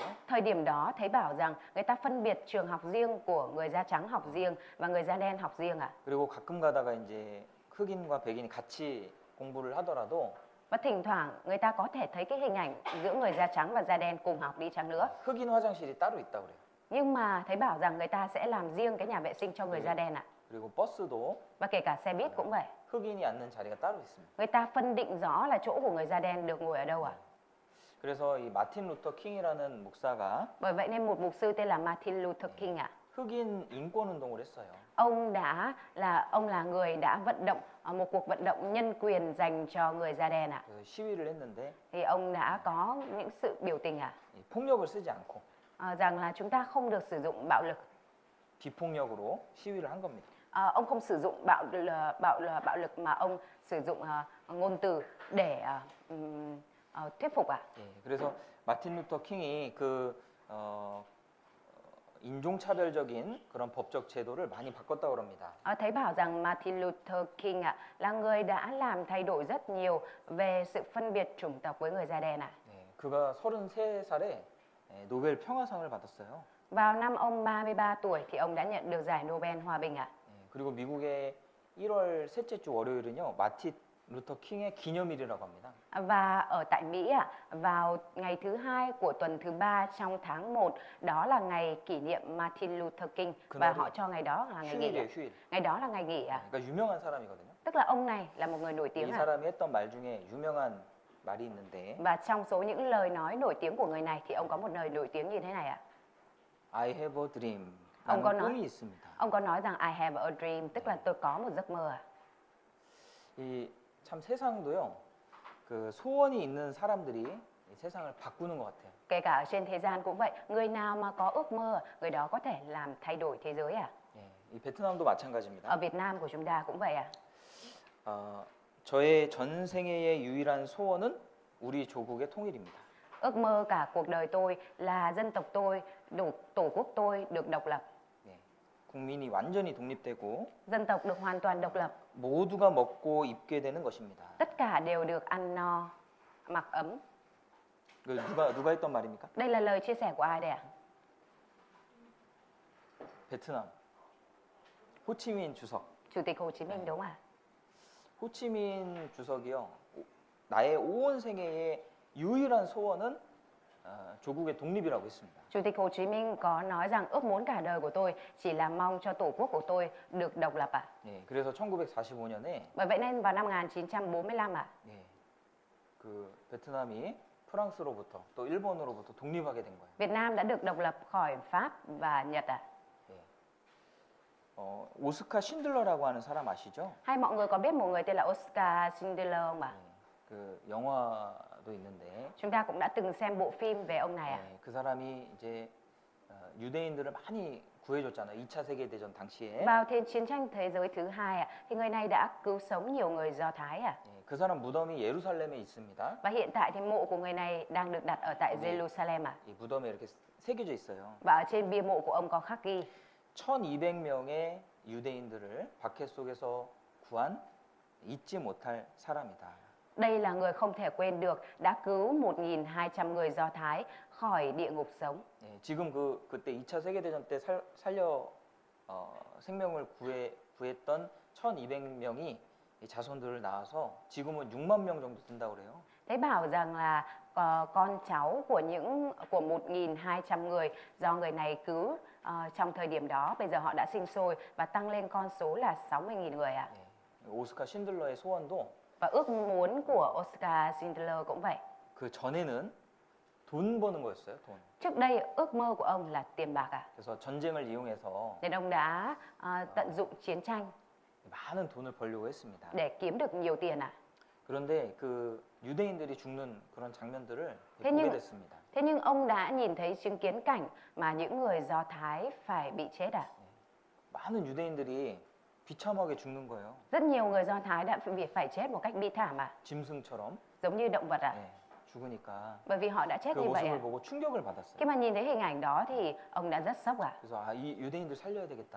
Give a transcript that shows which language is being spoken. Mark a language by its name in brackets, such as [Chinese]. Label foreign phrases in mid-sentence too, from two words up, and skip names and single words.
[Vietnamese] Thời điểm đó thấy bảo rằng người ta phân biệt trường học riêng của người da trắng học riêng và người da đen học riêng ạ. [Korean] 그리고 가끔 가다가 이제 흑인과 백인이 같이 공부를 하더라도 [Vietnamese] Và thỉnh thoảng người ta có thể thấy cái hình ảnh giữa người da trắng và da đen cùng học đi chăng nữa. [Korean] 흑인 화장실이 따로 있다 그래요. [Vietnamese] Nhưng mà thấy bảo rằng người ta sẽ làm riêng cái nhà vệ sinh cho người da đen ạ. [Korean] 그리고 버스도 [Vietnamese] Và kể cả xe buýt cũng vậy. [Korean] 흑인이 앉는 자리가 따로 있습니다. [Vietnamese] Người ta phân định rõ là chỗ của người da đen được ngồi ở đâu ạ. [Korean] 그래서 이 마틴 루터 킹이라는 목사가 [Vietnamese] Bởi vậy nên một mục sư tên là Martin Luther King ạ. [Korean] 흑인 인권 운동을 했어요. [Vietnamese] Ông là người đã vận động một cuộc vận động nhân quyền dành cho người da đen ạ. [Korean] 그래서 시위를 했는데 [Vietnamese] Thì ông đã có những sự biểu tình ạ. [Korean] 이 폭력을 쓰지 않고 [Vietnamese] Rằng là chúng ta không được sử dụng bạo lực. [Korean] 비폭력으로 시위를 한 겁니다. [Vietnamese] Ông không sử dụng bạo lực mà ông sử dụng ngôn từ để thuyết phục ạ. [Korean] 예, 그래서 마틴 루터 킹이 그 인종차별적인 그런 법적 제도를 많이 바꿨다고 합니다. [Vietnamese] Thấy bảo rằng Martin Luther King ạ là người đã làm thay đổi rất nhiều về sự phân biệt chủng tộc với người da đen ạ. [Korean] 예, 그가 33살에 노벨 평화상을 받았어요. [Vietnamese] Vào năm ông 33 tuổi thì ông đã nhận được giải Nobel Hòa bình ạ. [Korean] 예, 그리고 미국의 1월 셋째 주 월요일은요 마틴 루터 킹의 기념일이라고 합니다. [Vietnamese] Và ở tại Mỹ ạ, vào ngày thứ hai của tuần thứ 3 trong tháng 1, đó là ngày kỷ niệm Martin Luther King và họ cho ngày đó là ngày nghỉ. [Korean] 휴일이에요, 휴일. [Vietnamese] Ngày đó là ngày nghỉ ạ. [Korean] 그러니까 유명한 사람이거든요. [Vietnamese] Tức là ông này là một người nổi [Korean] 이 [Vietnamese] tiếng ạ. [Korean] 사람이 했던 말 중에 유명한 말이 있는데 [Vietnamese] Và trong số những lời nói nổi tiếng của người này thì ông có một lời nổi tiếng như thế này ạ. [English] I have a dream. [Vietnamese] ông có [Korean] 나는 [Vietnamese] nói [Korean] 꿈이 있습니다. [Vietnamese] ông có nói rằng [English] I have a dream, [Vietnamese] tức là tôi có một giấc mơ ạ. [Korean] 이 참 세상도요. 그 소원이 있는 사람들이 이 세상을 바꾸는 것 같아요. [Vietnamese] Kể cả ở trên thế gian cũng vậy, người nào mà có ước mơ, người đó có thể làm thay đổi thế giới ạ. [Korean] 예, 이 베트남도 마찬가지입니다. [Vietnamese] Ở Việt Nam của chúng ta cũng vậy ạ. [Korean] 저의 전 생애의 유일한 소원은 우리 조국의 통일입니다. [Vietnamese] Ước mơ cả cuộc đời tôi là dân tộc tôi, tổ quốc tôi được độc lập. [Korean] 예, 국민이 완전히 독립되고 [Vietnamese] Dân tộc được hoàn toàn độc lập. [Korean] 모두가 먹고 입게 되는 것입니다. [Vietnamese] Tất cả đều được ăn no, mặc ấm. [Korean] 그 누가 했던 말입니까? [Vietnamese] Đây là lời chia sẻ của ai đây ạ? [Korean] 베트남. 호치민 주석. [Vietnamese] Chủ tịch Hồ Chí Minh đúng không ạ? [Korean] 호치민 주석이요. 나의 온 생애의 유일한 소원은 조국의 독립이라고 했습니다. [Vietnamese] Chủ tịch Hồ Chí Minh có nói rằng ước muốn cả đời của tôi chỉ là mong cho tổ quốc của tôi được độc lập ạ. [Korean] 예, 그래서 1945년에 [Vietnamese] Bởi vậy nên vào năm 1945 ạ, [Korean] 예, 그 베트남이 프랑스로부터 또 일본으로부터 독립하게 된 거예요. [Vietnamese] Việt Nam đã được độc lập khỏi Pháp và Nhật ạ. [Korean] 오스카 신들러라고 하는 사람 아시죠? [Vietnamese] Hay mọi người có biết một người tên là Oscar Schindler không ạ? [Korean] 그 영화도 있는데 [Vietnamese] Chúng ta cũng đã từng xem bộ phim về ông này ạ. [Korean] 그 사람이 이제 유대인들을 많이 구해줬잖아요. 2차 세계대전 당시에. [Vietnamese] Vào chiến tranh thế giới thứ hai ạ, thì người này đã cứu sống nhiều người Do Thái ạ. [Korean] 그 사람 무덤이 예루살렘에 있습니다. [Vietnamese] Và hiện tại thì mộ của người này đang được đặt ở tại Jerusalem ạ. [Korean] 이 무덤에 이렇게 새겨져 있어요. [Vietnamese] Và ở trên bia mộ của ông có khắc ghi [Korean] 1200명의 유대인들을 박해 속에서 구한 잊지 못할 사람이다. [Vietnamese] Đây là người không thể quên được, đã cứu 1.200 người Do Thái khỏi địa ngục sống. [Korean] 예, 지금 그때 2차 세계대전 때 살려 생명을 구했던 1,200명이 자손들을 낳아서 지금은 6만 명 정도 된다고 그래요. [Vietnamese] Thế bảo rằng là con cháu của 1.200 người do người này cứu trong thời điểm đó, bây giờ họ đã sinh sôi và tăng lên con số là 60.000 người ạ. [Korean] 예, 오스카 신들러의 소원도 [Vietnamese] Và ước muốn của Oscar Schindler cũng vậy. [Korean] 그 전에는 돈 버는 거였어요, 돈. [Vietnamese] Trước đây ước mơ của ông là tiền bạc ạ. [Korean] 그래서 전쟁을 이용해서 [Vietnamese] Nên ông đã tận dụng chiến tranh [Korean] 많은 돈을 벌려고 했습니다. [Vietnamese] để kiếm được nhiều tiền ạ. [Korean] 그런데 그 유대인들이 죽는 그런 장면들을 [Vietnamese] thế [Korean] 보게 [Vietnamese] nhưng [Korean] 됐습니다. [Vietnamese] thế nhưng ông đã nhìn thấy chứng kiến cảnh mà những người Do Thái phải bị chết ạ. [Korean] 많은 유대인들이 비참하게 죽는 거예요. [Vietnamese] Rất nhiều người Do Thái đã phải chết một cách bi thảm ạ, [Korean] 짐승처럼 [Vietnamese] giống như động vật ạ. [Korean] 예, 죽으니까 [Vietnamese] Bởi vì họ đã chết [Korean] 그 [Vietnamese] như vậy ạ. [Korean] 모습을 보고 충격을 받았어요. [Vietnamese] Khi mà nhìn thấy hình ảnh đó thì ông đã rất sốc ạ. [Korean] 그래서 이 유대인들 살려야 되겠다.